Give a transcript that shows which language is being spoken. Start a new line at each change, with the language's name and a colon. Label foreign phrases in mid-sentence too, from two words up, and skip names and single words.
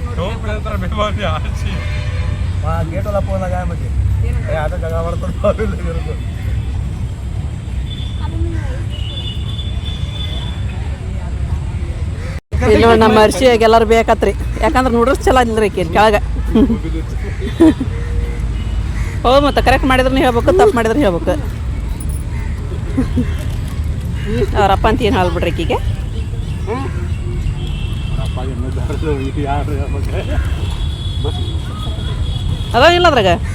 Hindi: गेट वाला फोन लगाया मुझे यहाँ तो जगह पड़ता
Kannada: ಇಲ್ಲಿ ನೋಡಿ ನಮ್ಮ ಅರ್ಶಿಯಾಗ ಎಲ್ಲರೂ ಬೇಕತ್ರಿ ಯಾಕಂದ್ರೆ ನೂಡಲ್ಸ್ ಚಲೋ ಇಲ್ರಿ ಆಕಿ ಕೆಳಗೆ ಹೌದು ಮತ್ತೆ ಕರೆಕ್ಟ್ ಮಾಡಿದ್ರೆ ಹೇಳ್ಬೇಕು ತಪ್ಪು ಮಾಡಿದ್ರೆ ಹೇಳ್ಬೇಕು ಅವ್ರಪ್ಪ ಅಂತ ಏನು ಹೇಳ್ಬಿಡ್ರಿ ಆಕಿಗೆ ಅದ ಇಲ್ಲ ಅದ್ರಾಗ